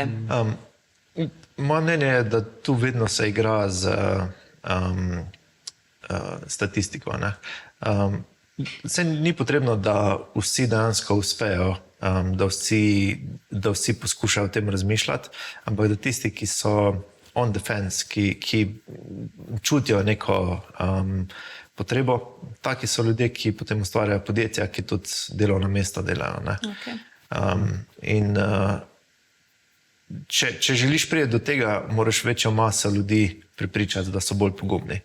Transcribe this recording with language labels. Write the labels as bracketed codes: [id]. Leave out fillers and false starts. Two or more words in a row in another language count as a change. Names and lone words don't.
[sl] Moje mnenje je, da tu vedno se igra z statistiko. Ne? Se ni potrebno, da vsi dejansko uspejo, da vsi poskušajo o tem razmišljati, ampak da tisti, ki so [en] on the fence, [sl] ki čutijo neko potrebo, taki so ljudje, ki potem ustvarjajo podjetja, ki tudi delovna mesta delajo. Ne? Če želiš priti do tega, moraš večjo maso ljudi prepričati, da so bolj pogumni.